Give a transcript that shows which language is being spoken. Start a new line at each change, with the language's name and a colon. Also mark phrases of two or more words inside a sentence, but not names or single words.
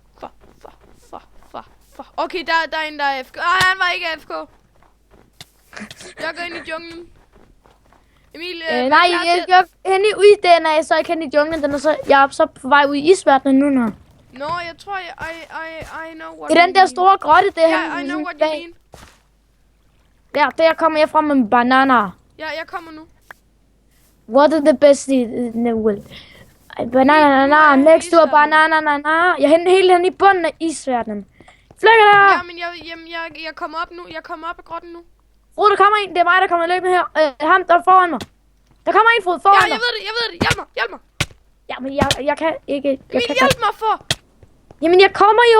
Danish: Okay, der er en, der er AFK. Han var ikke AFK. Jeg går ind i junglen. Emil, nej, jeg henne i den er så ikke henne i junglen. Jeg er så på vej ud i isverdenen nu. Nå, jeg tror,
English: I know what
Danish: det er den der store grotte, det her.
English: I know what you mean.
Danish: Ja, der kommer jeg frem med bananer. Ja, jeg kommer nu.
English: What is the best in the world? Banana, next to a banana.
Danish: Jeg er helt hen i bunden af isverdenen. Flækker der! Ja, men jeg kommer op nu. Jeg kommer op af grotten nu. Frode, der kommer en. Det er mig, der kommer løbende her. Ham, der er foran mig. Der kommer en, Frode, foran mig. Ja, jeg ved det. Hjælp mig. Ja, men jeg kan ikke. Emil, hjælp mig for! Jamen, jeg kommer jo.